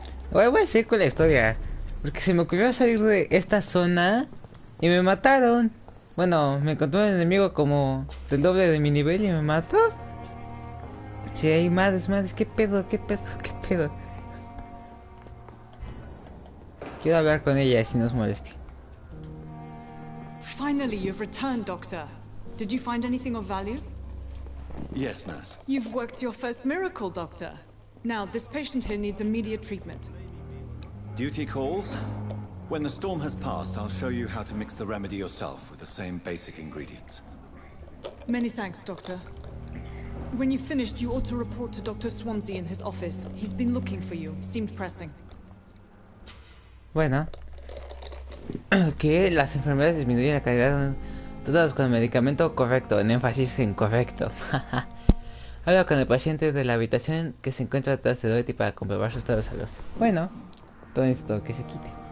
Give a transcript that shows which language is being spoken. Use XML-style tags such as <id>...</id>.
<es>Voy a seguir con la historia. Porque se me ocurrió salir de esta zona y me mataron. Bueno, me encontró un enemigo como del doble de mi nivel y me mató. Sí, hay madres, qué pedo, qué pedo, qué pedo. Quiero hablar con ella si no os moleste.</es> <en>Finally, you've returned, Doctor. Did you find anything of value? Yes, nurse. You've worked your first miracle, Doctor. Now, this patient here needs immediate treatment. Duty calls? When the storm has passed, I'll show you how to mix the remedy yourself with the same basic ingredients. Many thanks, Doctor. When you've finished, you ought to report to Dr. Swansea in his office. He's been looking for you. Seemed pressing.</en> <es>Bueno. Que las enfermedades disminuyen la calidad todas con el medicamento correcto, en énfasis en correcto. Habla con el paciente de la habitación que se encuentra detrás de Dorothy para comprobar su estado de salud. Bueno, pero necesito que se quite.</es>